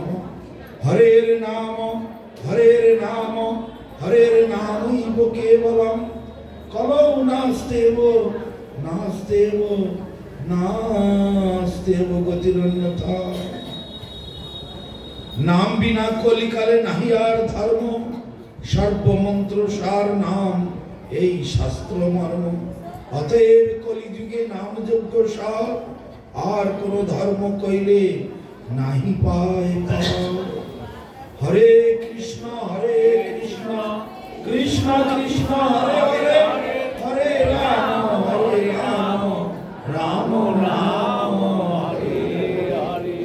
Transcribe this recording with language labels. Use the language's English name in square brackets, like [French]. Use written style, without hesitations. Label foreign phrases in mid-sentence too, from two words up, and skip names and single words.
[Sanskrit] हरेर नाम हरेर्नामैव केवलं कलौ नास्तेव गतिरन्यथा। [Bangla] নাম বিনা কলিকালে নাহি আর ধর্ম সর্বমন্ত্র সার নাম এই শাস্ত্র মর্ম। অতএব কলিযুগে নাম যজ্ঞ সার আর কোন ধর্ম কইলে নাহি পায় পার। হরে কৃষ্ণ কৃষ্ণ কৃষ্ণ হরে হরে হরে রাম রাম রাম হরে হরে।